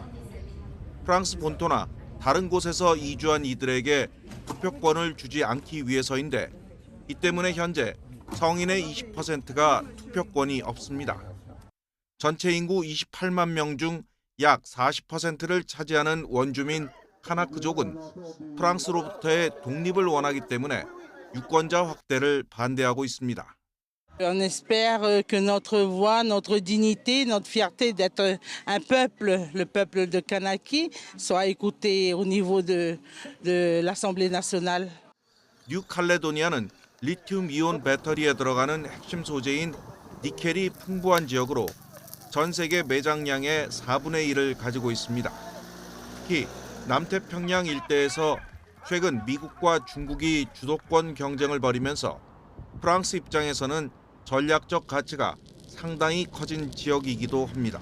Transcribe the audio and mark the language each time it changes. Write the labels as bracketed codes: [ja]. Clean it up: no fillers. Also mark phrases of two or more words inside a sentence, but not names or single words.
[ko] 프랑스 본토나 다른 곳에서 이주한 이들에게 투표권을 주지 않기 위해서인데 이 때문에 현재 성인의 20%가 투표권이 없습니다. 전체 인구 28만 명 중 약 40%를 차지하는 원주민 카나크족은 프랑스로부터의 독립을 원하기 때문에 유권자 확대를 반대하고 있습니다. [fr] On espère que notre voix, notre dignité, notre fierté d'être un peuple, le peuple de Kanaki, soit écoutée au niveau de l'Assemblée nationale. [ko] 뉴칼레도니아는 리튬 이온 배터리에 들어가는 핵심 소재인 니켈이 풍부한 지역으로 전 세계 매장량의 4분의 1을 가지고 있습니다. 특히 남태평양 일대에서 최근 미국과 중국이 주도권 경쟁을 벌이면서 프랑스 입장에서는 전략적 가치가 상당히 커진 지역이기도 합니다.